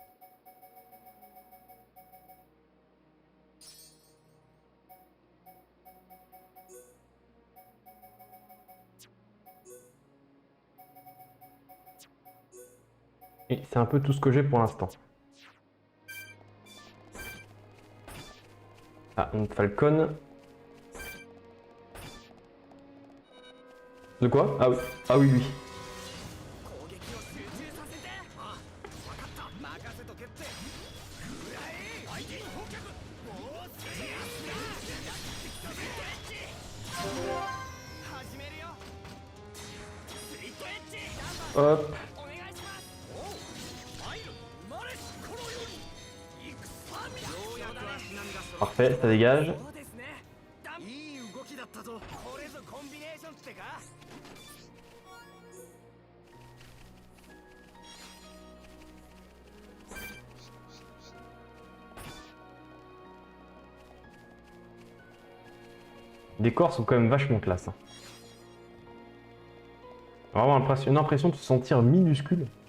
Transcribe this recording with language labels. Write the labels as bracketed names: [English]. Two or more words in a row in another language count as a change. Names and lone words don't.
[French] Et c'est un peu tout ce que j'ai pour l'instant. Ah, une Falcon. De quoi? Ah oui. Ah oui, oui. [Japanese] 攻撃を集中させて。あ、わかった。任せとけって。くらえ。相手に放脚。もうすぐやつだ。スリットエッジ。始めるよ。スリットエッジ。 Hop. お願いします。おう。参る。生まれし頃より。戦み。ようやく足並みが揃った。 [French] Parfait, ça dégage. [Japanese] そうですね。いい動きだったぞ。これぞコンビネーションってか。 [French] Les décors sont quand même vachement classe. Hein. Vraiment une impression de se sentir minuscule.